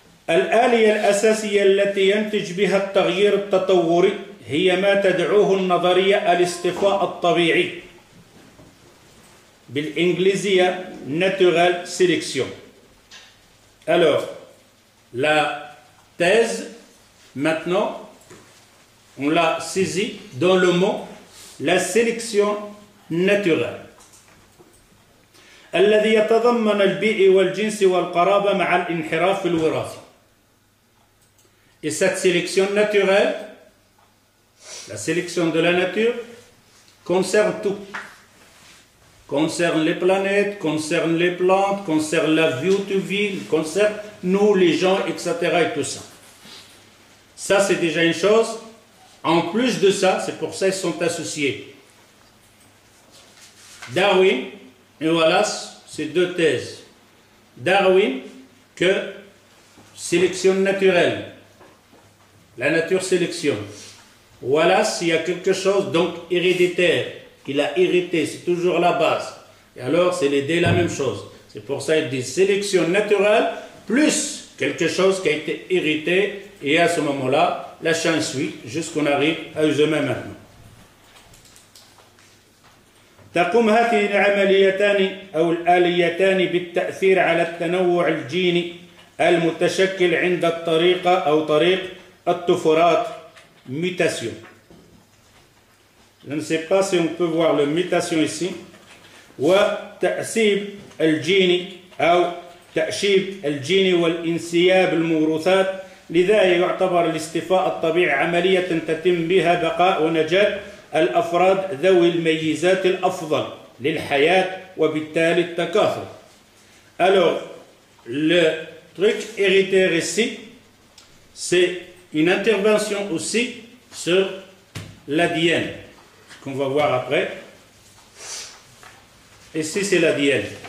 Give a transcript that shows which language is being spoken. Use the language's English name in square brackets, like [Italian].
[Arabic] الآلية الأساسية التي ينتج بها التغيير التطوري هي ما تدعوه النظرية الاصطفاء الطبيعي. [English] بالإنجليزية natural selection. [French] Alors, La thèse, maintenant, on l'a saisi dans le mot la sélection naturelle. [Arabic] الذي يتضمن البيئة والجنس والقرابة مع الانحراف في الوراثة. [French] Et cette sélection naturelle, la sélection de la nature, concerne tout. Concerne les planètes, concerne les plantes, concerne la vie où tu vis, concerne nous, les gens, etc. et tout ça. Ça, c'est déjà une chose. En plus de ça, c'est pour ça qu'ils sont associés. Darwin et Wallace, c'est deux thèses. Darwin, que sélection naturelle. La nature sélectionne. Wallace, il y a quelque chose donc héréditaire, qu'il a hérité, c'est toujours la base. Et alors, c'est les deux la même chose. C'est pour ça qu'il dit sélection naturelle, plus quelque chose qui a été hérité, et à ce moment-là, la chaîne suit, jusqu'on arrive à eux-mêmes maintenant. [Arabic] تقوم هذه العمليتان أو الآليتان بالتأثير على التنوع الجيني المتشكل عند الطريقة أو طريق الطفرات mutation. [French] Je ne sais pas si on peut voir la mutation ici. [Arabic] وتأسيب الجيني أو تأشيب الجيني والانسياب الموروثات لذا يعتبر الاصطفاء الطبيعي عملية تتم بها بقاء ونجاة الأفراد ذوي الميزات الأفضل للحياة وبالتالي التكاثر. [French] Alors, le truc héréditaire ici, c'est une intervention aussi sur l'ADN, qu'on va voir après. Ici, c'est l'ADN.